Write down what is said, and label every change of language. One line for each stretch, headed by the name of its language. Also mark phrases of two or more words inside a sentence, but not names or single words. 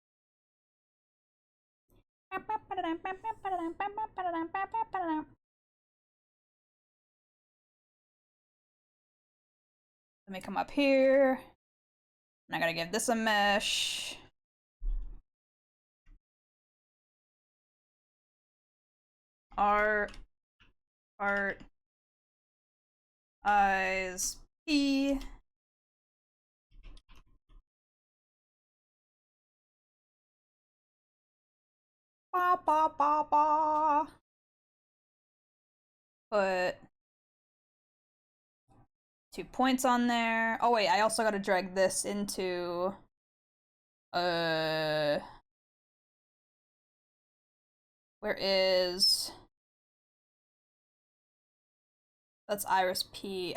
English: Let me come up here. And I gotta give this a mesh. Art, eyes, P. Ba ba ba ba. Put 2 points on there. Oh wait, I also gotta drag this into where is that's Iris P.